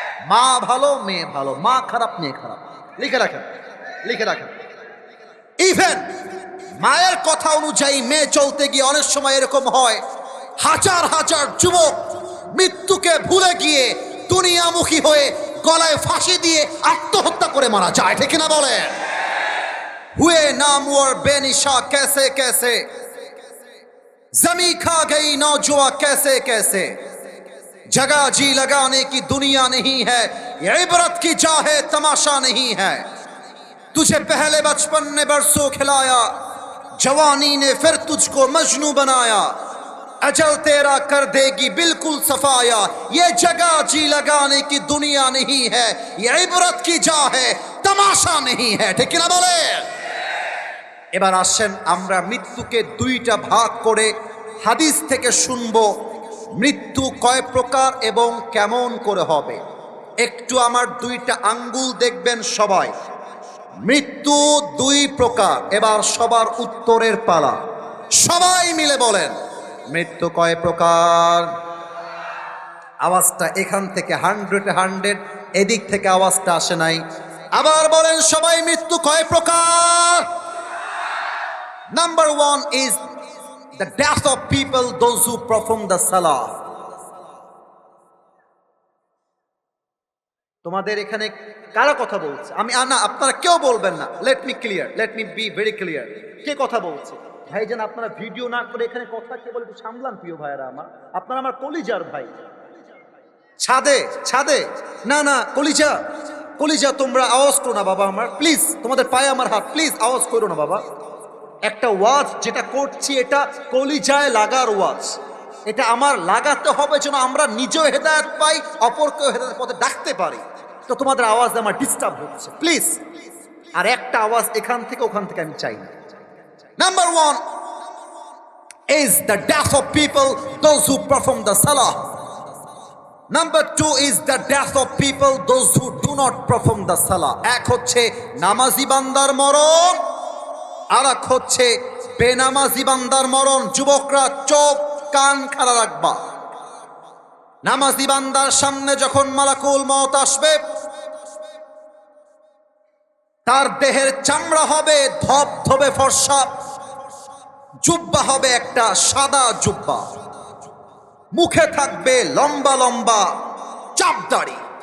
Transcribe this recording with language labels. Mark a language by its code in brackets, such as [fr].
[bn] মা ভালো মেয়ে ভালো, মা খারাপ মেয়ে খারাপ। লিখে রাখেন, লিখে রাখেন। ইভেন মায়ের কথা অনুযায়ী মেয়ে চলতে গিয়ে অনেক সময় এরকম হয়, হাজার হাজার যুবক মৃত্যুকে ভুলে গিয়ে দুনিয়ামুখী হয়ে গলায় ফাঁসি দিয়ে আত্মহত্যা করে মারা যায়, ঠিক না বলেন? [hi] हुए नामवर बेनिशा कैसे कैसे, जमी खा गई नौजुआ कैसे कैसे, जगह जी लगाने की दुनिया नहीं है, ये इबरत की जा है तमाशा नहीं है। तुझे पहले बचपन ने बरसों खिलाया, जवानी ने फिर तुझको मजनू बनाया, अजल तेरा कर देगी बिल्कुल सफाया, ये जगह जी लगाने की दुनिया नहीं है, ये इबरत की जा है तमाशा नहीं है, ठीक ना बोले? [bn] এবার আসেন আমরা মৃত্যুকে দুইটা ভাগ করে হাদিস থেকে শুনবো, মৃত্যু কয় প্রকার এবং কেমন করে হবে। একটু আমার দুইটা আঙ্গুল দেখবেন সবাই। মৃত্যু দুই প্রকার, এবার সবার উত্তরের পালা, সবাই মিলে বলেন মৃত্যু কয় প্রকার। আওয়াজটা এখান থেকে 100 এদিক থেকে আওয়াজটা আসে নাই, আবার বলেন সবাই মৃত্যু কয় প্রকার। [en] Number 1 is the death of people, those who perform the salah. [bn] তোমাদের এখানে কারা কথা বলছে? আমি না, আপনারা কেউ বলবেন না। [en] Let me clear, let me be very clear. কে কথা বলছে? [bn] ভাইজান আপনারা ভিডিও না করে এখানে কথা কে বলতে সামলান প্রিয় ভাইরা আমার, আপনারা আমার কলিজার ভাই। ছাদে ছাদে না না, কলিজা কলিজা, তোমরা আওয়াজ করো না বাবা আমার, প্লিজ, তোমাদের পায়ে আমার হাত, প্লিজ আওয়াজ করো না বাবা। একটা ওয়াজ যেটা করছি এটা কলিজায় লাগার ওয়াজ, এটা আমার লাগাতে হবে যেন আমরা নিজেও হেদায়েত পাই, অপরকেও হেদায়েতের পথে ডাকতে পারি। তো তোমাদের আওয়াজ আমার ডিস্টার্ব হচ্ছে, প্লিজ। আর একটা আওয়াজ এখান থেকে ওখান থেকে আমি চাই না। Number [en] 1 is the death of people, those who perform the salah. Number 2 is the death of people, those who do not perform the salah. [bn] এক হচ্ছে নামাজি বান্দার মরণ, আর এক হচ্ছে বেনামাজি বান্দার মরণ। যুবকরা চোখ কান খাড়া রাখবা। নামাজি বান্দার সামনে যখন মালাকুল মওত আসবে, তার দেহের চামড়া হবে ধবধবে ফর্সা, জুব্বা হবে একটা সাদা জুব্বা, মুখে থাকবে লম্বা লম্বা চাপদাড়ি।